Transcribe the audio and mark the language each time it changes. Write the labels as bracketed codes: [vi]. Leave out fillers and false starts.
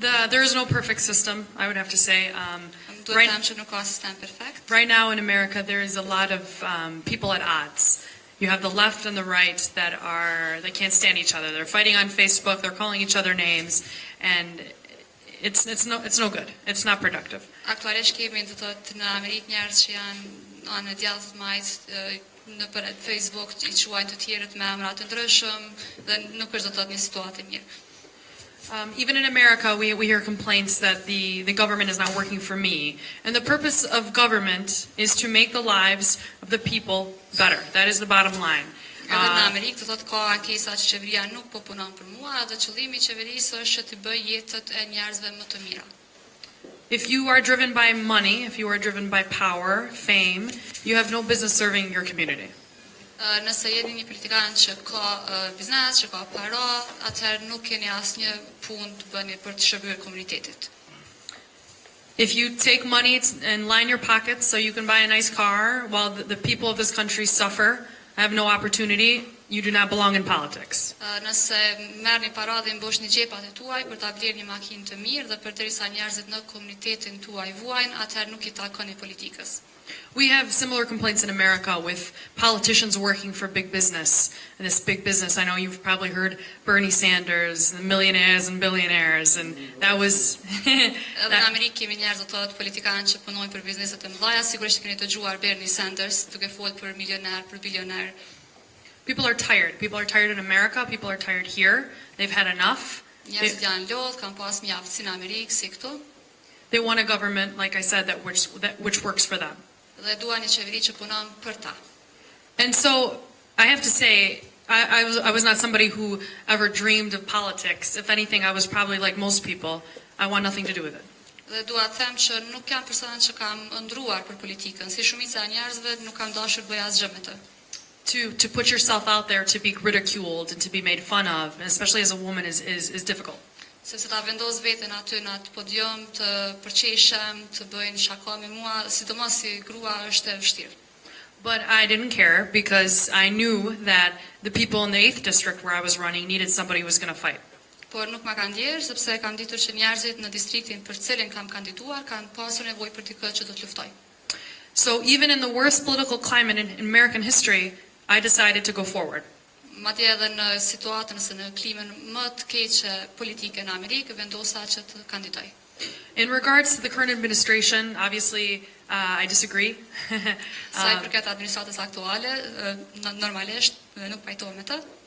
[en] There is no perfect system, I would have to say. [sq] Duhet them që nuk ka sistem perfekt. [en] Right now in America, there is a lot of people at odds. You have the left and the right they can't stand each other. They're fighting on Facebook. They're calling each other names, and it's no good. It's not productive. [sq] Aktualisht kemi do të thotë në Amerikë njerëz që janë anë djathtë të majt në për Facebook i quajnë të tjerët me emra të ndryshëm dhe nuk është do të thotë një situatë mirë. [en] Even in America, we hear complaints that the government is not working for me. And the purpose of government is to make the lives of the people better. That is the bottom line. [sq] Edhe në Amerikë të thotë ka ankesa që qeveria nuk po punon për mua, dhe qëllimi i qeverisë është të bëjë jetët e njerëzve më të mira. [en] If you are driven by money, if you are driven by power, fame, you have no business serving your community. [sq] Nëse jeni një politikan që ka biznes, që ka para, atëherë nuk keni asnjë punë të bëni për të shërbyer komunitetit. [en] If you take money and line your pockets so you can buy a nice car while the people of this country suffer, have no opportunity, you do not belong in politics. [sq] Nëse merrni para dhe mboshni xhepat e tuaj për ta blerë një makinë të mirë dhe përderisa njerëzit në komunitetin tuaj vuajnë, atëherë nuk i takoni politikës. [en] We have similar complaints in America with politicians working for big business. And this big business, I know you've probably heard Bernie Sanders, the millionaires and billionaires, and that was... [sq] Edhe në Amerikë kemi njerëz të thotë politikanë që punojnë për bizneset e mëdha, sigurisht keni dëgjuar Bernie Sanders duke folur për milioner, për bilioner. [en] People are tired. People are tired in America. People are tired here. They've had enough. [sq] Njerëzit janë lodh, kanë pas mjaft si në Amerikë, si këtu. [en] They want a government, like I said, which works for them. [sq] Dhe duan një qeveri që punon për ta. [en] And so I have to say, I was not somebody who ever dreamed of politics. If anything, I was probably like most people. I want nothing to do with it. [sq] Dhe dua të them që nuk jam persona që kam ndruar për politikën, si shumica e njerëzve nuk kam dashur bëj asgjë me të. [en] To put yourself out there, to be ridiculed and to be made fun of, and especially as a woman, is difficult. [sq] Sepse ta vendos veten aty në atë podium, të përqeshem, të bëjnë shaka me mua, sidomos si grua është e vështirë. [en] But I didn't care because I knew that the people in the 8th district where I was running needed somebody who was going to fight. [sq] Por nuk ma kanë ndjerë, sepse kam ditur që njerëzit në distriktin për cilin kam kandiduar kanë pasur nevojë për dikë që do të luftoj. [en] So even in the worst political climate in American history, I decided to go forward. [sq] Madje edhe në situatën ose në klimën më të keqe politike në Amerikë, vendosa që të kandidoj. [en] In regards to the current administration, obviously I disagree. [sq] Sa i përket administratës aktuale, normalisht nuk pajtohem me të.